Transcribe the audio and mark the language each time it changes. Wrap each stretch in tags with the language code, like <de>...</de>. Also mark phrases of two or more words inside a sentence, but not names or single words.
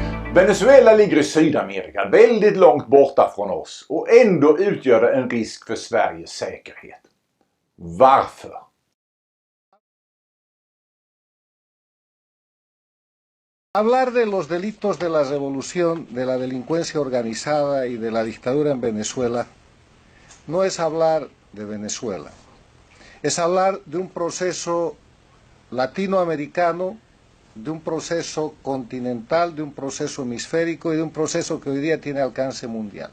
<sv>Venezuela ligger i Sydamerika, väldigt långt borta från oss, och ändå utgör det en risk för Sveriges säkerhet. Varför?</sv> <es>Hablar de los delitos de la revolución, de la delincuencia organizada y de la dictadura en Venezuela no es hablar de Venezuela, es hablar de un proceso latinoamericano, de un proceso continental, de un proceso hemisférico y de un proceso que hoy día tiene alcance mundial.</es>